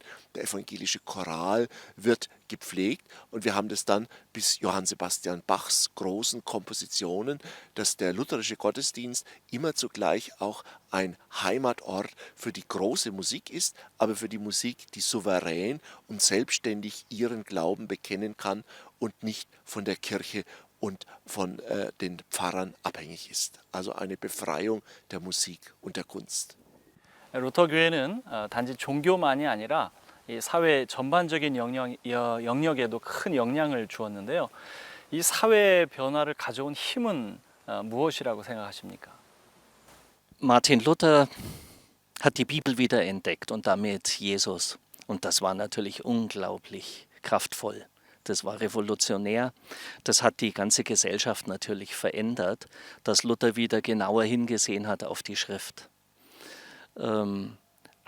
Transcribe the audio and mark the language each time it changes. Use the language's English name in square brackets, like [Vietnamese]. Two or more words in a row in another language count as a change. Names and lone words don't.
[German] Der evangelische Choral wird gepflegt und wir haben das dann bis Johann Sebastian Bachs großen Kompositionen, dass der lutherische Gottesdienst immer zugleich auch ein Heimatort für die große Musik ist, aber für die Musik, die souverän und selbstständig ihren Glauben bekennen kann und nicht von der Kirche und von den Pfarrern abhängig ist. Also eine Befreiung der Musik und der Kunst. [Korean] 루터교회는 단지 종교만이 아니라 이 사회 전반적인 영역에도 큰 영향을 주었는데요. 이 사회 변화를 가져온 힘은 무엇이라고 생각하십니까? [German] Martin Luther hat die Bibel wiederentdeckt und damit Jesus. Und das war natürlich unglaublich kraftvoll. Das war revolutionär. Das hat die ganze Gesellschaft natürlich verändert, dass Luther wieder genauer hingesehen hat auf die Schrift.